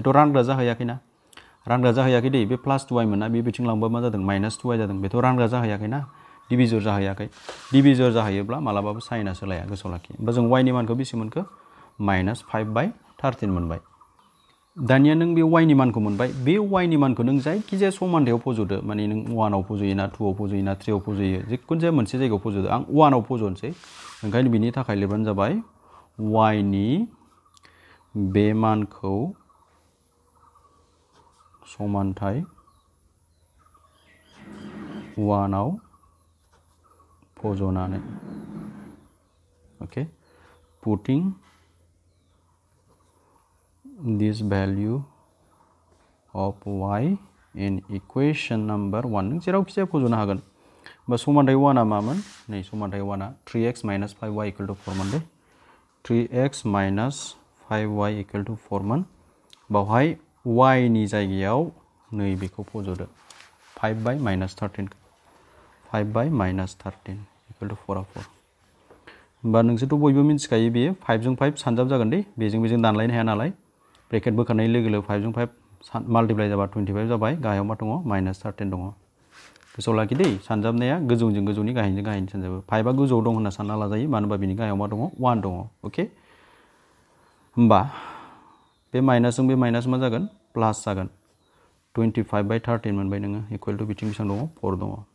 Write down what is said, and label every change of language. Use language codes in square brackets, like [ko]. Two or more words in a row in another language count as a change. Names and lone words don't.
[brx] बेथ' रानग्रा जाहैयाखैना रानग्रा जाहैयाखै दै बे प्लास 2y मोन ना बे बिथिं लांबा मा जादों माइनास 2y जादों बेथ' रानग्रा जाहैयाखैना डिभिजर जाहैयाखै डिभिजर जाहैयोब्ला मालाबाबो साइनआ सोलाया गोसोआव लाखि होमबा जों y नि मानखौ बेसे मोनखो माइनास 5/13 मोनबाय दानिया नों बे y नि मानखौ मोनबाय बे y नि मानखौ नों जायखिजाया समान्थायाव फज'दो माने नों 1 आव फज'यो ना 2 आव फज'यो ना 3 आव फज'यो जिखुनु जाया मोनसे जायगायाव फज'दो आं 1 आव फज'नोसै ओंखायनो बिनि थाखाय लिरबानो जाबाय y नि बे मानखौ समान्थाय 1 आव फज'नानै [en] okay putting this value of y in equation number 1 [brx] नों जेरावखि जाया फज'नो हागोन होमबा समान्थाय 1 आ मामोन नै समान्थाय 1 आ [en] 3x minus 5y equal to 4 [brx] मोन दे [en] 3x minus 5y equal to 4 [brx] मोन बावहाय y नि जायगायाव नै बेखौ फज'दो 5/-13 5/-13 [en] equal to 4 [brx] होमबा नोंसोरथ' बयबो मिथिखायो बेयो 5 जों 5 सानजाब जागोन दे बेजों दानलायनो हाया नालाय ब्रेकेट बोखारनाय लोगो लोगो 5 जों 5 माल्टिप्लाइ जाबा 25 जाबाय गाहायाव मा दङ -13 दङ गोसोआव लाखि दै सानजाबनाया गोजौजों गोजौनि गाहायजों गाहायनि सानजाबो 5 आ गोजौआव दं होनना सानना लाजायो मानो होनबा बिनि गाहायाव मा दङ 1 दङ अके होमबा बे माइनासजों बे माइनास मा जागोन प्लास जागोन 25/13 मोनबाय नोङो [en] equal to [brx] बिथिं बेसेबां दङ 4 दङ